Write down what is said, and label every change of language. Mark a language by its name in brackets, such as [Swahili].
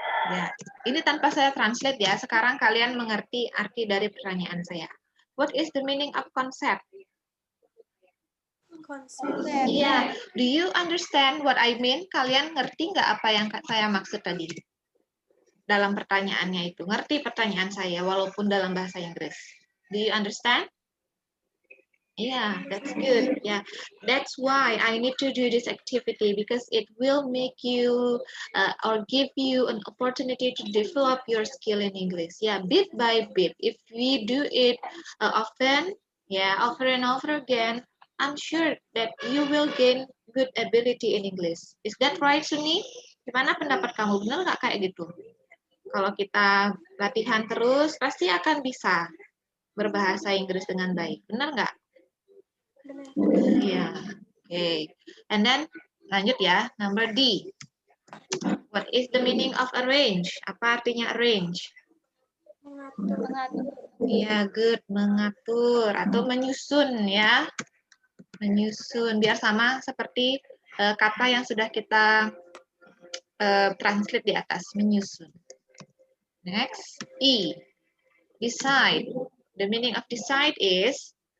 [Indonesian] Ya, ini tanpa saya translate ya, sekarang kalian mengerti arti dari pertanyaan saya. [English] What is the meaning of concept? [Indonesian] Konsep. Iya, [English] do you understand what I mean? [Indonesian] Kalian ngerti nggak apa yang saya maksud tadi? Dalam pertanyaannya itu, ngerti pertanyaan saya walaupun dalam bahasa Inggris. [English] Do you understand? Yeah, that's good. Yeah, that's why I need to do this activity because it will make you or give you an opportunity to develop your skill in English. Yeah, bit by bit. If we do it often, yeah, over and over again, I'm sure that you will gain good ability in English. Is that right, Sunny? [Indonesian] Gimana pendapat kamu? Benar nggak kayak gitu? Kalau kita latihan terus, pasti akan bisa berbahasa Inggris dengan baik. Benar nggak? Benar. Iya. Oke. [English] And then, [Indonesian] lanjut ya. Number D. [English] What is the meaning of arrange? [Indonesian] Apa artinya arrange? Mengatur. Iya, good. Mengatur atau menyusun ya. Menyusun. Biar sama seperti kata yang sudah kita translate di atas. Menyusun. [English] Next, E. Decide. The meaning of decide is